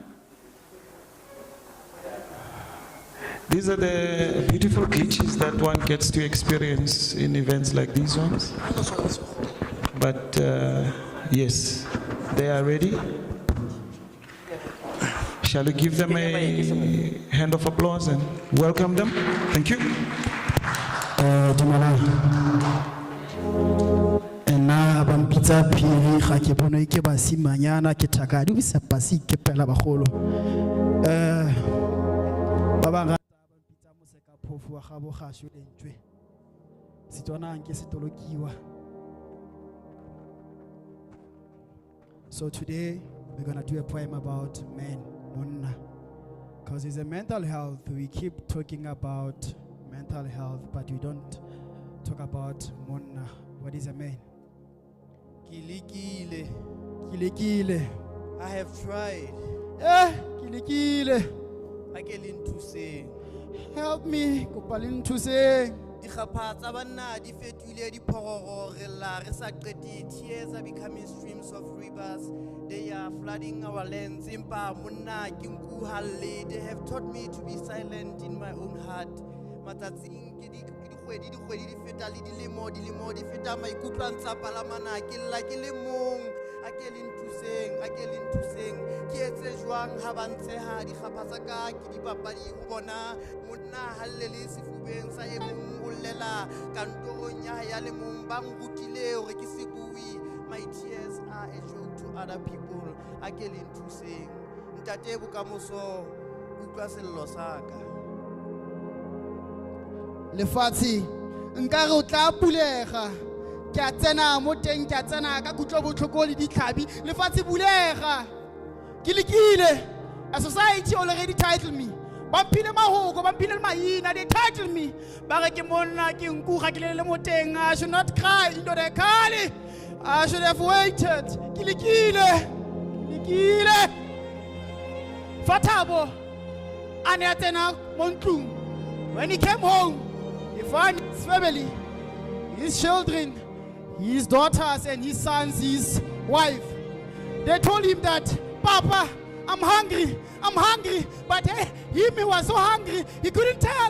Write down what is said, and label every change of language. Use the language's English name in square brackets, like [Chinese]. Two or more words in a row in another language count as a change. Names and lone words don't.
[English] These are the beautiful glitches that one gets to experience in events like these ones. But yes, they are ready. Shall we give them a hand of applause and welcome them? Thank you. [Tswana] Nna ba mpitsa phiri ga ke bona ke basimanyana ke thaka di sa pasi ke pela bagolo ba ba ngata ba mpitsa moseka phofu wa gabo ga sho lentswe setswana nke setolokiwa. [English] So today we're going to do a poem about men, monna, because it's a mental health. We keep talking about mental health, but we don't talk about monna. What is a man? Kilikile. Kilikile. I have tried. Kilikile. [Southern Sotho] Akelinthuseng. [English] Help me. [Southern Sotho] Kopalinthuseng. Dikgapha tsa banna di fetile diphororo re la re sa qete. [English] Tears are becoming streams of rivers. They are flooding our lands. [Southern Sotho] Impa monna ke nku halle. [English] They have taught me to be silent in my own heart. [Southern Sotho] Matsatsing ke di feta le dilemo di feta maikutlo a ntsa palamana ke lla ke le mong akelinthuseng ke etse jwang ha ba ntsheha dikgapha tsa ka ke dipapadi ho bona monna halle le sefubeng sa e mong o llela kantorong ya le mong ba ngutile hore ke se bui. [English] My tears are a joke to other people. [Southern Sotho] Akelinthuseng ntate Bokamoso utlwa sello sa ka. [Tswana] Lefatshe nka re o tla pulega ke a tsena mo teng ke a tsena ka kutlo botlhoko le ditlhabi lefatshe bulega ke lekile. [English] A society already titled me [Tswana] ba mpile mahoko ba mpile maina, [English] they titled me [Tswana] ba re ke monna ke nku ga ke le mo teng. [English] I should not cry into the kali. I should have waited. [Tswana] Ke lekile Fatabo ane a tsena mo ntlong. [English] When he came home, he found his family, his children, his daughters and his sons, his wife. They told him that, Papa, I'm hungry. But he was so hungry, he couldn't tell.